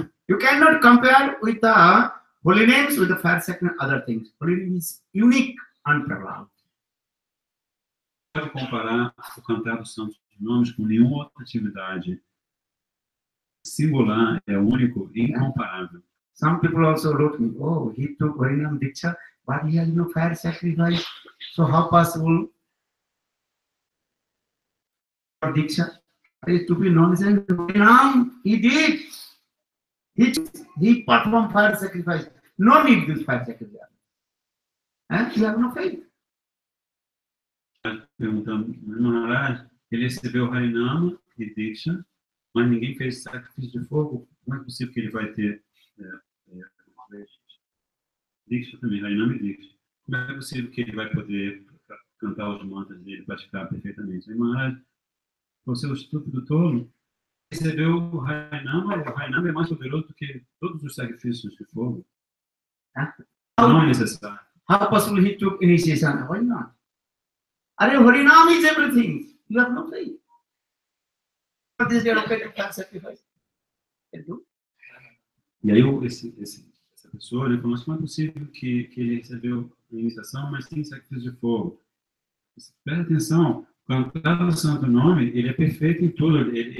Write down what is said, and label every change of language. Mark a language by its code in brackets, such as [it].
[en] You cannot compare with the holy names with the fire sacrifice and other things. Holy name is unique and parallel. [pt] Pode comparar o cantar dos santos nomes com nenhuma outra atividade. singular, é único e incomparável. [en] Some people also wrote me, oh, he took Harinam Diksha, but he has no fire sacrifice. So how possible for Diksha? To be nonsense, Harinam, he did. He performed fire sacrifice. No need this fire sacrifice. And you have no faith. [pt] Perguntando, Maharaj, ele recebeu Harinama e Diksha, mas ninguém fez sacrifício de fogo. Como é possível que ele vai ter Diksha também, Harinama e Diksha? Como é possível que ele vai poder cantar os mantras dele, praticar perfeitamente? Aí Maharaj, você é o estúpido tolo, recebeu o Harinama é mais poderoso do que todos os sacrifícios de fogo. Não é necessário. [en] How possible he took initiation? Why not? Harinam is everything. You have no faith. What is your fire sacrifice? [pt] E aí essa pessoa, né, falou assim, como é possível que ele recebeu a iniciação, mas sem sacrifício de fogo? Presta atenção, cantar o santo nome, ele é perfeito em tudo.